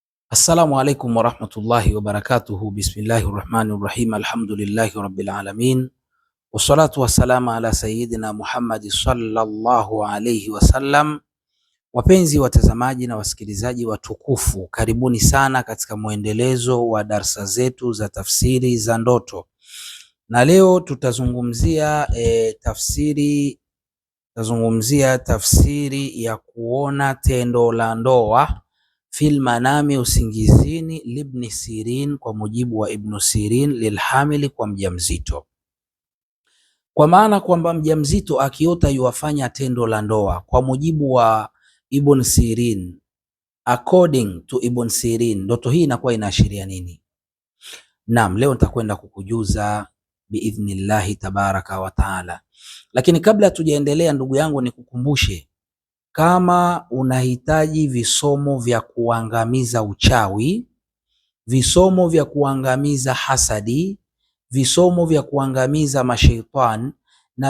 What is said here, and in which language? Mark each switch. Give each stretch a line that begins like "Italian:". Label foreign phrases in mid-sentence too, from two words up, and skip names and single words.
Arabic: السلام عليكم ورحمة الله وبركاته. بسم الله الرحمن الرحيم. الحمد لله رب العالمين والصلاة والسلام على سيدنا محمد صلى الله عليه وسلم.
Swahili: Wapenzi watazamaji na wasikilizaji watukufu, karibuni sana katika mwendelezo wa darsa zetu za tafsiri za ndoto, na leo tutazungumzia tafsiri ya kuona tendo la ndoa
Arabic: في المنام,
Swahili: usingizini, libni Sirin, kwa mujibu wa Ibn Sirin, lilhamili, kwa mjamzito. Kwa maana kwamba mjamzito akiota yuwafanya tendo la ndoa, kwa mujibu wa Ibn Sirin,
English: according to Ibn Sirin,
Swahili: ndoto hii inakuwa inaashiria nini? Naam, leo nitakwenda kukujuza
Arabic: بإذن الله تبارك وتعالى,
Swahili: lakini kabla tujaendelea, ndugu yangu, nikukumbushe, kama unahitaji visomo vya kuangamiza uchawi, visomo vya kuangamiza hasadi, visomo vya kuangamiza mashaitani, na